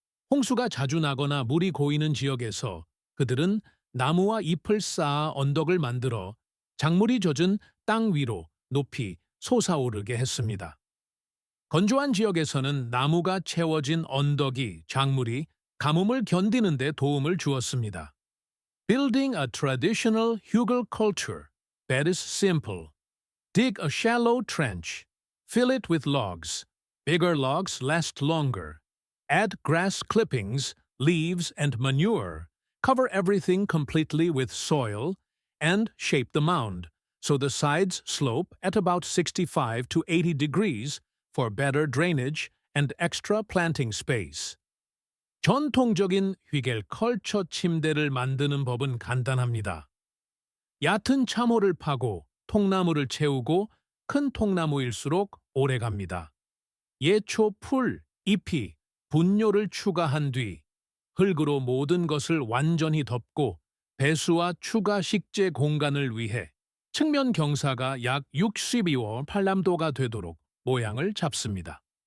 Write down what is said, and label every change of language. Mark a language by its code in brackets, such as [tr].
[ko] 홍수가 자주 나거나 물이 고이는 지역에서 그들은 나무와 잎을 쌓아 언덕을 만들어 작물이 젖은 땅 위로 높이 솟아오르게 했습니다. 건조한 지역에서는 나무가 채워진 언덕이 작물이 가뭄을 견디는 데 도움을 주었습니다. [en] Building a traditional hugel culture bed is simple. Dig a shallow trench. Fill it with logs. Bigger logs last longer. Add grass clippings, leaves, and manure. Cover everything completely with soil and shape the mound so the sides slope at about 65 to 80 degrees for better drainage and extra planting space. [ko] 전통적인 휘겔컬처 침대를 만드는 법은 간단합니다. 얕은 참호를 파고 통나무를 채우고 큰 통나무일수록 오래갑니다. 예초 풀, 잎이 분뇨를 추가한 뒤 흙으로 모든 것을 완전히 덮고 배수와 추가 식재 공간을 위해 측면 경사가 약 62호 8남도가 되도록 모양을 잡습니다.